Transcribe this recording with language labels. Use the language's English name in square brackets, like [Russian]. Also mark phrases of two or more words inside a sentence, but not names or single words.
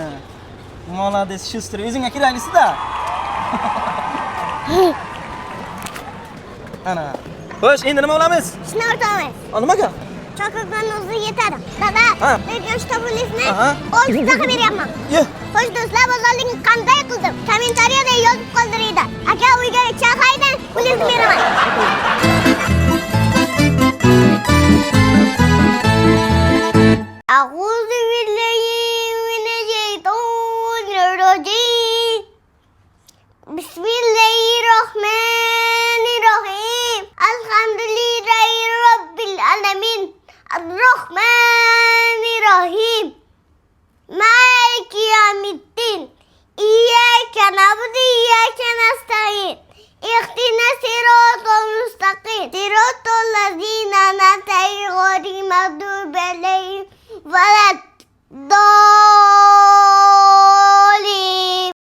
[Russian] Молодец, шустрый. [Uzbek] O'zingga keraklisi-da. Ana. Xo'sh, endi nima olamiz? Shuni o'rtamiz. Nimaga? Sho'rkakon o'zi yetadi. Dada, Ha. bergan shtabingizni Aha. 10 daqiqa beryapman. Ye. Xo'sh do'stlar, bozorlikni qanday qildim? Kommentariyada yozib qoldiringlar. Aka uyga chaqaydan pulingizni beraman. [Arabic] أعوذ بالله من الشيطان الرجيم بسم الله الرحمن الرحيم الحمد لله رب العالمين الرحمن الرحيم مالك يوم الدين إياك نعبد وإياك نستعين اهدنا الصراط المستقيم صراط الذين أنعمت عليهم غير المغضوب عليهم ولا الضالين.